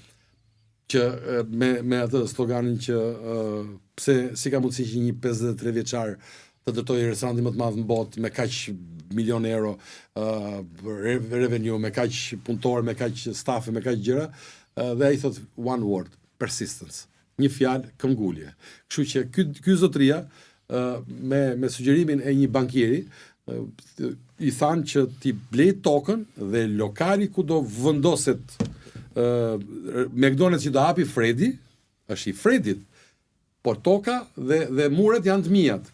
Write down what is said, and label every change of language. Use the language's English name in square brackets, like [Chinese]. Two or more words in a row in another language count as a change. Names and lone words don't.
[Albanian] Që me atë sloganin që pse si ka mundësi që një 53 vjeçar të ndërtojë restorantin më të madh në botë me kaq milion euro revenue, me kaq punëtor, me kaq staff, me kaq gjëra, dhe ai thot [English] one word, persistence. [Albanian] Një fjalë, këmbgulje. Kështu që ky zotria me sugjerimin e një bankieri i thanë që ti blej tokën dhe lokali ku do vendoset McDonald's që do hapi Fredi, është i Fredit, por toka dhe muret janë të mijat.